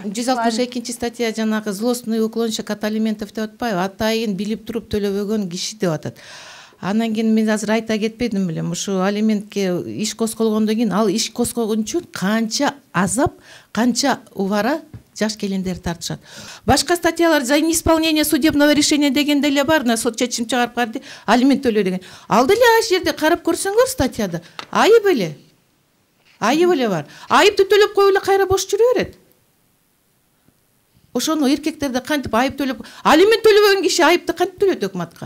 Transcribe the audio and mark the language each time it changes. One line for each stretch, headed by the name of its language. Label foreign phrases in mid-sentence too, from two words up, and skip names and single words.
Kyrgyz: 162 статья жанагы
Russian: злостный уклончик от алиментов
Kyrgyz: деп атпайбы? Атайын билип туруп төлөбөгөн киши деп атат. Анан кийин мен азыр айта кетпедим белем. Ушу алиментке иш козголгондон кийин ал иш козгогон үчүн канча азап, канча убара жаш келиндер тартышат. Башка статьялар
Russian: за неисполнение судебного решения
Kyrgyz: деген деле бар, на сот чечим чыгарып карды, алимент төлөө деген. Ал деле аш жерде карап көрсөңөр статьяда айып эле. Айып эле бар. Айыпты төлөп коюп эле кайра бош жүрө берет. Ошону эркектерде кантип айып төлөп, алимент төлөбөгөн киши айыпты кантип төлөйт өкмөткө?